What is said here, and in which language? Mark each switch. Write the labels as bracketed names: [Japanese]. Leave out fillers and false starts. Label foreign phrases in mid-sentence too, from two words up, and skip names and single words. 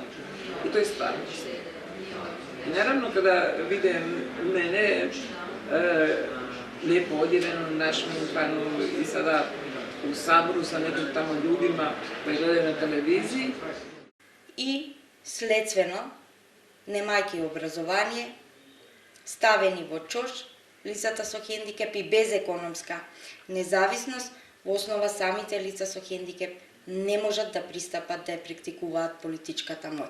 [Croatian] I to je stvarnost. I naravno kada vide mene lijepo odjevenu, našminkanu i sada u Saboru sa nekim tamo ljudima koji gledaju na televiziji. [Macedonian] И следствено, немајќи образование, ставени во чош, лицата со хендикеп и без економска независност, во основа самите лица со хендикеп не можат да пристапат да ја практикуваат политичката моќ.